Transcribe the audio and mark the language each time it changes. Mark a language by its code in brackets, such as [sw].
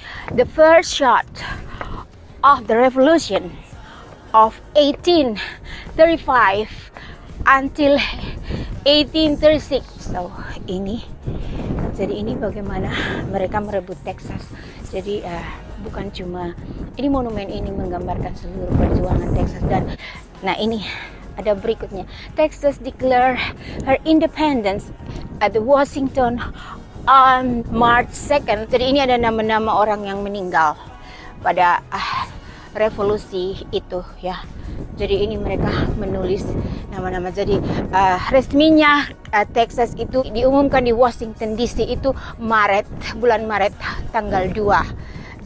[en] The first shot of the revolution of 1835 until 1836. [id] So ini, jadi ini bagaimana mereka merebut Texas. Jadi bukan cuma ini, monumen ini menggambarkan seluruh perjuangan Texas. Dan nah ini ada berikutnya. [en] Texas declare her independence at the Washington on March 2nd. [id] Jadi ini ada nama-nama orang yang meninggal pada revolusi itu ya. Jadi ini mereka menulis nama-nama. Jadi resminya Texas itu diumumkan di Washington DC itu bulan Maret tanggal 2.